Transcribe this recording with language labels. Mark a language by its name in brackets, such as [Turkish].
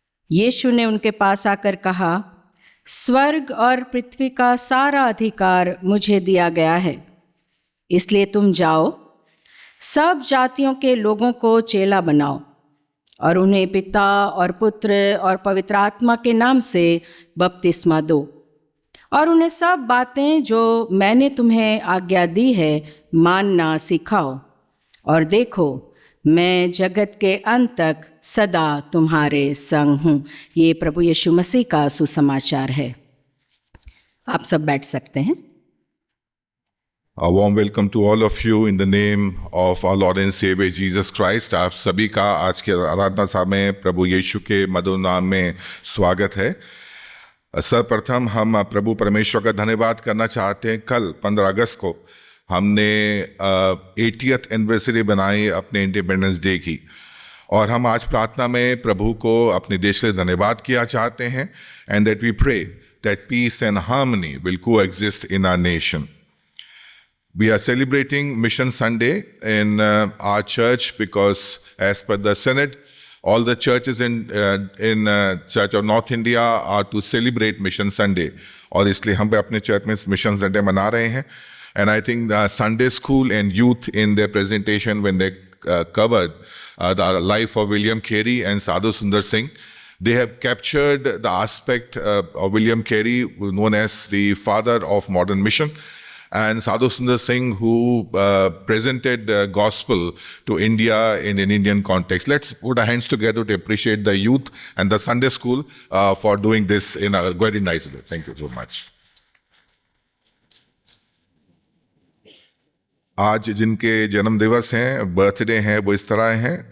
[Hindi] यीशु ने उनके पास आकर कहा, स्वर्ग और पृथ्वी का सारा अधिकार मुझे दिया गया है, इसलिए तुम जाओ, सब जातियों के लोगों को चेला बनाओ और उन्हें पिता और पुत्र और पवित्र आत्मा के नाम से बपतिस्मा दो और उन्हें सब बातें जो मैंने तुम्हें आज्ञा दी है मानना सिखाओ. और देखो, मैं जगत के अंत तक सदा तुम्हारे संग हूँ. ये प्रभु यीशु मसीह का सुसमाचार है. आप सब बैठ सकते हैं. [English] A warm welcome to all of you in the name of our Lord and Savior Jesus Christ. [Hindi] आप सभी का आज के आराधना सभा में प्रभु यीशु के मधुर नाम में स्वागत है. सर्वप्रथम हम प्रभु परमेश्वर का धन्यवाद करना चाहते हैं. कल 15 अगस्त को हमने 80th एनिवर्सरी बनाई अपने इंडिपेंडेंस डे की, और हम आज प्रार्थना में प्रभु को अपने देश के लिए धन्यवाद किया चाहते हैं. [English] And that we pray that peace and harmony will coexist in our nation. We are celebrating Mission Sunday in our church because, as per the Synod, all the churches in Church of North India are to celebrate Mission Sunday. [Hindi] और इसलिए हम अपने church में Mission Sunday मना रहे हैं. [English] And I think the Sunday school and youth in their presentation when they covered the life of William Carey and Sadhu Sundar Singh, They have captured the aspect of William Carey, known as the father of modern mission, and Sadhu Sundar Singh, who presented the gospel to India in an Indian context. Let's put our hands together to appreciate the youth and the Sunday school for doing this in a very nice way. Thank you so much. [Hindi] आज जिनके जन्म दिवस हैं, birthday हैं, वो इस तरह हैं.